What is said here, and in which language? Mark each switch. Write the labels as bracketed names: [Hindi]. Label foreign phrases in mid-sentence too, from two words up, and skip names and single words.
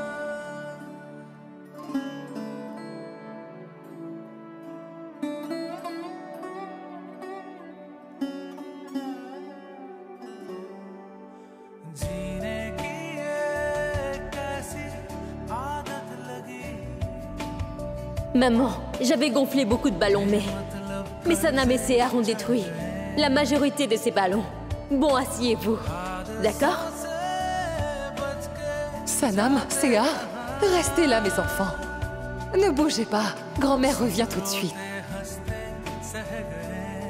[Hindi] जीने की ये कैसी आदत लगी। [French] Maman, j'avais gonflé beaucoup de ballons, mais Sanam et Sehar ont détruit la majorité de ces ballons. Bon, asseyez-vous. D'accord? Sanam, Sehar, restez là, mes enfants. Ne bougez pas. Grand-mère revient tout de suite. [Hindi] हंसते सह गए